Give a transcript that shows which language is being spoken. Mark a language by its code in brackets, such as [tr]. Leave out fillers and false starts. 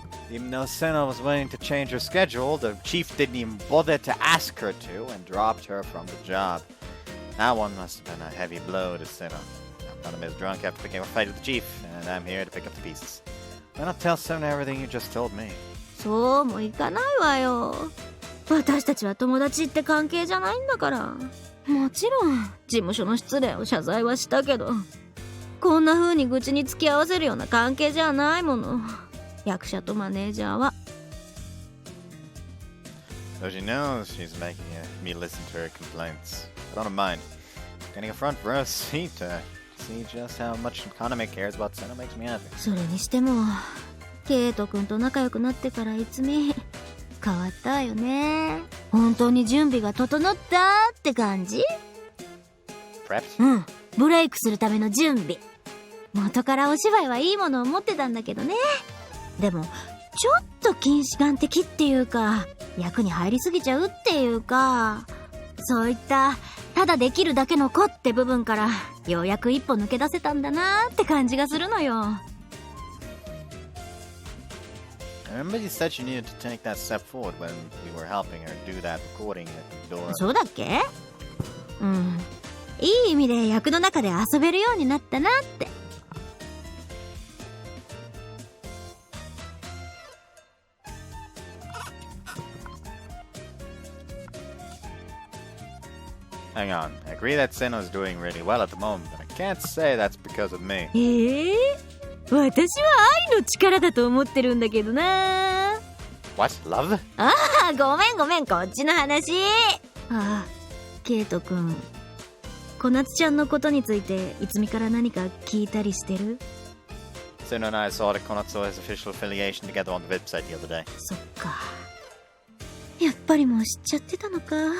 [en] Even though Seno was willing to change her schedule, the chief didn't even bother to ask her to and dropped her from the job. That one must have been a heavy blow to Seno. Kaname is drunk after picking up a fight with the chief, and I'm here to pick up the pieces. Why not tell Seno everything you just told me? [ja] そうもいかないわよ私たちは友達って関係じゃないんだからもちろん事務所の失礼を謝罪はしたけどこんな風に愚痴に付き合わせるような関係じゃないもの役者とマネージャーは [en] So she knows she's making me listen to her complaints. I don't mind. Getting a front row seat to see just how much Kaname cares about Seno makes me happy. [ja] それにしてもケイト君と仲良くなってからいつみ変わったよね本当に準備が整ったって感じ [en] Prepped? [ja] うんブレイクするための準備元からお芝居はいいものを持ってたんだけどねでもちょっと近視眼的っていうか役に入りすぎちゃうっていうかそういったただできるだけの子って部分からようやく一歩抜け出せたんだなって感じがするのよ [en] I remember you said you needed to take that step forward when we were helping her do that recording at the door. [ja] そうだっけうんいい意味で役の中で遊べるようになったなって [en] Hang on, I agree that Seno's doing really well at the moment, but I can't say that's because of me. [ja] 私は愛の力だと思ってるんだけどな [en] What? Love? [ja] ああごめんこっちの話ああケイトくん小夏ちゃんのことについていつみから何か聞いたりしてる [en] Seno and I saw the Konatsu's official affiliation together on the website the other day. [ja] そっか。やっぱりもう知っちゃってたのか。